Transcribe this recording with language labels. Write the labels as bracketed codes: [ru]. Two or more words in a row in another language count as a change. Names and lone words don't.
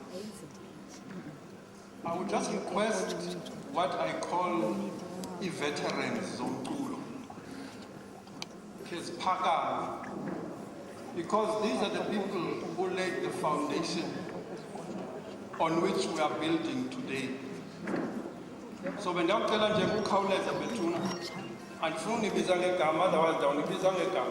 [en] I would just request what I call a veterans zomculo, because these are the people who laid the foundation on which we are building today. So when I tell you [xh] Khawuleza Bethuna, andifuni ibiza ngegama, otherwise ndawunibiza ngegama.